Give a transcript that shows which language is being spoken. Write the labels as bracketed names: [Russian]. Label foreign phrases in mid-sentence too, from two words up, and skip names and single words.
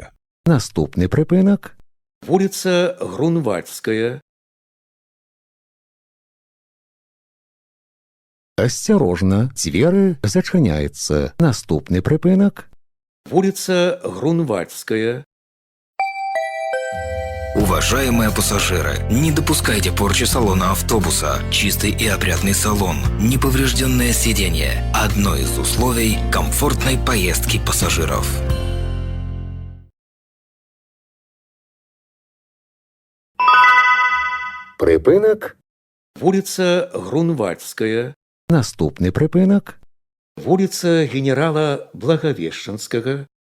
[Belarusian] Наступны прыпынак. Вуліца Грунвальдская. Асцярожна, дзверы зачыняецца. Наступны прыпынак. Вуліца Грунвальдская. [Russian] Уважаемые пассажиры, не допускайте порчи салона автобуса. Чистый и опрятный салон, неповрежденное сиденье – одно из условий комфортной поездки пассажиров. [Belarusian] Прыпынак. Вуліца Грунвальдская. Наступны прыпынак. Вуліца генерала Благавешчанскага.